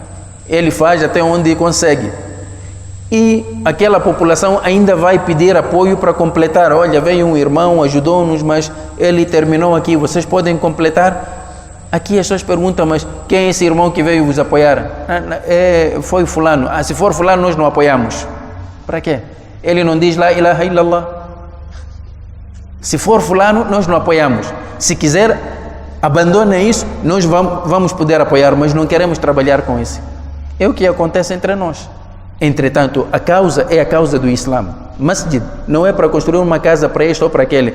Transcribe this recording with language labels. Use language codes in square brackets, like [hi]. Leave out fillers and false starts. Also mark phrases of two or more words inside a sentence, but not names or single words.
[pt] Ele faz até onde consegue. E aquela população ainda vai pedir apoio para completar. Olha, veio um irmão, ajudou-nos, mas ele terminou aqui, vocês podem completar? Aqui as pessoas perguntam: mas quem é esse irmão que veio vos apoiar? Foi fulano. Se for fulano, nós não apoiamos. Para quê? Ele não diz [ar] لا إله إلا الله. [pt] Se for fulano, nós não apoiamos. Se quiser, abandone isso, nós vamos poder apoiar, mas não queremos trabalhar com isso. É o que acontece entre nós. Entretanto, a causa é a causa do Islã. Masjid não é para construir uma casa para este ou para aquele.